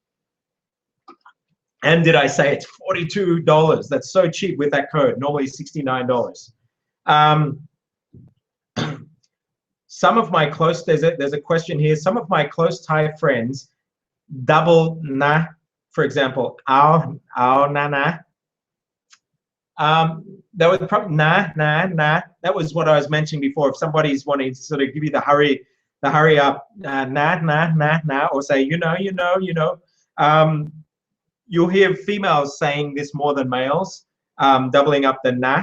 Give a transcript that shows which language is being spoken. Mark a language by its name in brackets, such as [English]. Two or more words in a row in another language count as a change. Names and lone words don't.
[English] And did I say it's $42? That's so cheap with that code. Normally $69. Some of my close, there's a question here. Some of my close Thai friends double na, for example, [Thai] ao na na. [English] That was probably na. That was what I was mentioning before. If somebody's wanting to sort of give you the hurry up, na, or say you know. You'll hear females saying this more than males, doubling up the na.